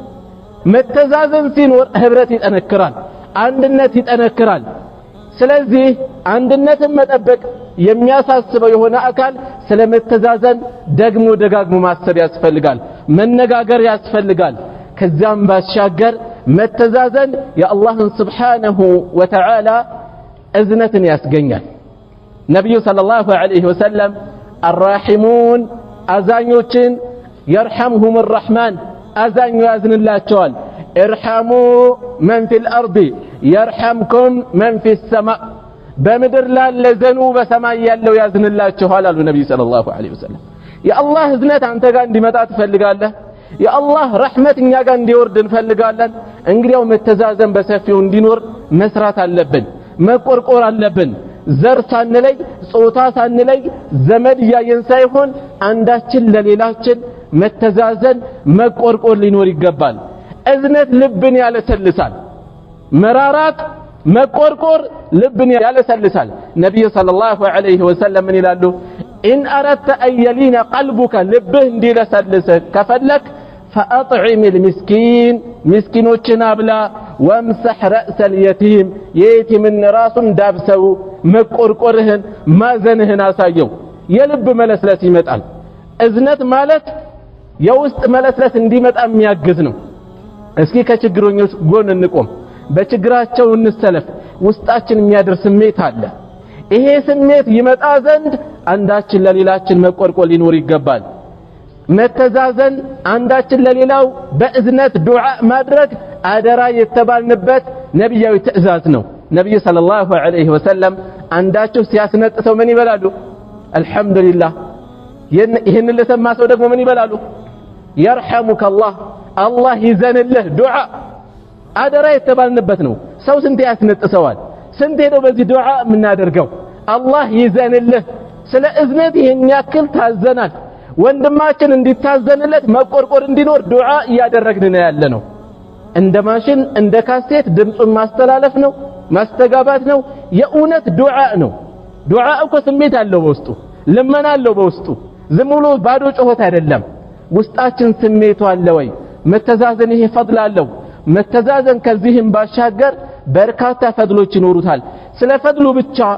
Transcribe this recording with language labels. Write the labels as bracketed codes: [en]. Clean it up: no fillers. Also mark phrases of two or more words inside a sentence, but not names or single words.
[am] መተዛዘን ሲኖር ህብረት ይጠነክራል አንድነት ይጠነክራል ስለዚህ አንድነትን መጠበቅ የሚያሳስበው የሆነ አካል ስለመተዛዘን ደግሞ ደጋግሞ ማሰብ ያስፈልጋል መነጋገር ያስፈልጋል ከዛም ባሻገር መተዛዘን የአላህን [ar] سبحانه وتعالى [am] እዝነትን ያስገኛል ነብዩ [ar] صلى الله عليه وسلم [am] الراحمون አዛኞችን [ar] يرحمهم الرحمن [am] አዛኙ ያዝንላቸዋል [ar] ارحموا من في الأرض يرحمكم من في السماء [am] በምድር ላለ ዘኑ በሰማይ ያለው ያዝንላችኋል አሉ ነብዩ [ar] صلى الله عليه وسلم [am] የአላህ እዝነት አንተ ጋር እንዲመጣ ትፈልጋለህ የአላህ ረህመት እኛ ጋር እንዲወርድ እንፈልጋለን እንግዲያው መተዛዘን በሰፊው እንዲኖር መስራት አለብን መቆርቆር አለብን ዘር ሳንለይ ጾታ ሳንለይ ዘመድ ያየን ሳይሆን አንዳችን ለሌላችን መተዛዘን መቆርቆር ሊኖር ይገባል እዝነት ልብን ያለሰልሳል መራራት መቆርቆር ልብን ያለሰልሳል ነብዩ [ar] صلى الله عليه وسلم [am] ምን ይላሉ [ar] إن أردت أن يلين قلبك لبه [am] እንዲለሰልስ ከፈለክ [ar] فأطعم المسكين مسكينوችን አብላ وامسح رأس اليتيم የየቲምን [am] ራሱን ዳብሰው መቆርቆርህን ማዘንህን አሳየው የልብ መለስለስ ይመጣል እዝነት ማለት የውስጥ መለስለስ እንዲመጣ የሚያግዝ ነው እስኪ ከችግረኞች ጎን እንቆም በችግራቸው እንሰለፍ ውስጣችን የሚያደር ስሜት አለ ይሄ ስሜት ይመጣ ዘንድ አንዳችን ለሌላችን መቆርቆር ሊኖር ይገባል መተዛዘን አንዳችን ለሌላው በእዝነት ዱዓ ማድረግ አደራ የተባልንበት ነብያዊ ትእዛዝ ነው ነብዩ [ar] صلى الله عليه وسلم [am] አንዳቸው ሲያስነጥሰው ምን ይበላሉ አልহামዱሊላህ ይሄን ለሰማ ሰው ደግሞ ምን ይበላሉ [ar] يرحمك الله [am] الله ይዘንልህ ዱዓ አደራ የተባልንበት ነው ሰው ስንት ያስነጥሰዋል ስንት ነው በዚህ ዱዓ የምናደርገው አላህ ይዘንልህ ስለ እዝነት ይሄን ያክል ታዘናል ወንድማችን እንዲታዘንለት መቆርቆር እንዲኖር ዱዓ ያደረግን ነው ያለነው እንደ ማሽን እንደ ካሴት ድምጹን ማስተላለፍ ነው ማስተጋባት ነው የኡነት ዱዓ ነው ዱዓ እኮ ስሜት አለው በውስጡ ለመና አለው በውስጡ ዝም ብሎ ባዶ ጮህት አይደለም ውስጣችን ስሜቱ አለ ወይ መተዛዘን ይሄ ፈድል አለው መተዛዘን ከዚህም ባሻገር በርካታ ፈድሎች ይኖሩታል ስለ ፈድሉ ብቻ